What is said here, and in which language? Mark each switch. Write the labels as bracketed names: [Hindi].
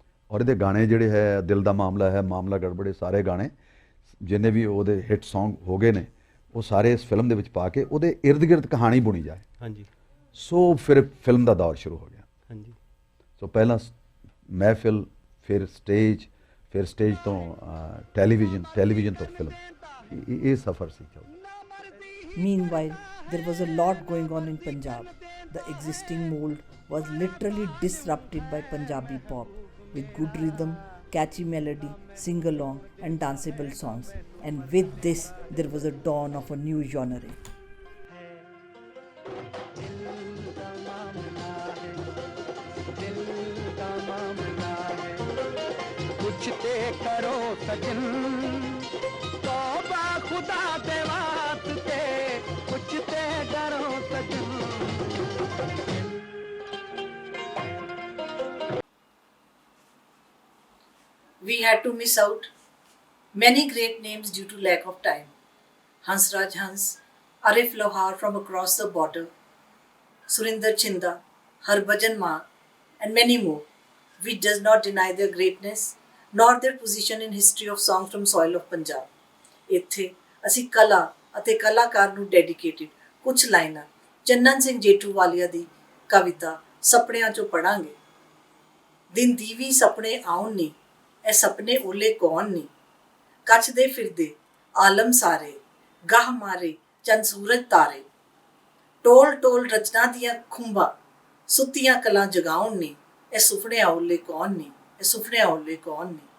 [Punjabi] ਔਰ ਇਹਦੇ ਗਾਣੇ ਜਿਹੜੇ ਹੈ, ਦਿਲ ਦਾ ਮਾਮਲਾ ਹੈ, ਮਾਮਲਾ ਗੜਬੜੇ, ਸਾਰੇ ਗਾਣੇ ਜਿੰਨੇ ਵੀ ਉਹਦੇ ਹਿੱਟ ਸੌਂਗ ਹੋ ਗਏ ਨੇ, ਉਹ ਸਾਰੇ ਇਸ ਫਿਲਮ ਦੇ ਵਿੱਚ ਪਾ ਕੇ ਉਹਦੇ ਇਰਦ ਗਿਰਦ ਕਹਾਣੀ ਬੁਣੀ ਜਾਏ। ਸੋ ਫਿਰ ਫਿਲਮ ਦਾ ਦੌਰ ਸ਼ੁਰੂ ਹੋ ਗਿਆ। ਸੋ ਪਹਿਲਾਂ ਮਹਿਫਿਲ, ਫਿਰ ਸਟੇਜ ਤੋਂ ਟੈਲੀਵਿਜ਼ਨ ਤੋਂ ਫਿਲਮ, ਇਹ ਸਫ਼ਰ ਸੀ। [English] Meanwhile, there was a lot going on in Punjab. The existing mold was literally disrupted by Punjabi pop, with good rhythm, catchy melody, sing-along and danceable songs. And with this, there was a dawn of a new genre. [Punjabi] कुछ ते करो सजन, तौबा खुदा दे वास्ते, कुछ ते डरो सजन। [English] We had to miss out many great names due to lack of time. Hansraj Hans, Arif Lohar from across the border, Surinder Chinda, Harbhajan Maan, and many more. We does not deny their greatness nor their position in history of songs from soil of Punjab. [Punjabi] ਇੱਥੇ ਅਸੀਂ ਕਲਾ ਅਤੇ ਕਲਾਕਾਰ ਨੂੰ dedicated ਕੁਝ ਲਾਈਨਾਂ ਚੰਨਨ ਸਿੰਘ ਜੇਠੂਵਾਲੀਆ ਦੀ ਕਵਿਤਾ ਸੁਪਨਿਆਂ ਚੋਂ ਪੜਾਂਗੇ। ਦਿਨ ਦੀਵੀ ਸੁਪਨੇ ਆਉਣ ਨੀ, ਇਹ ਸੁਪਨੇ ਓਲੇ ਕੌਣ ਨੀ, ਕੱਚਦੇ ਫਿਰਦੇ ਆਲਮ ਸਾਰੇ, ਗਾਹ ਮਾਰੇ ਚੰਨ ਸੂਰਜ ਤਾਰੇ, ਟੋਲ ਟੋਲ ਰਚਨਾ ਦੀਆਂ ਖੁੰਬਾਂ, ਸੁੱਤੀਆਂ ਕਲਾਂ ਜਗਾਉਣ ਨੀ, ਇਹ ਸੁਪਨੇ ਓਲੇ ਕੌਣ ਨੀ, ਇਹ ਸੁਪਨੇ ਓਲੇ ਕੌਣ ਨੀ।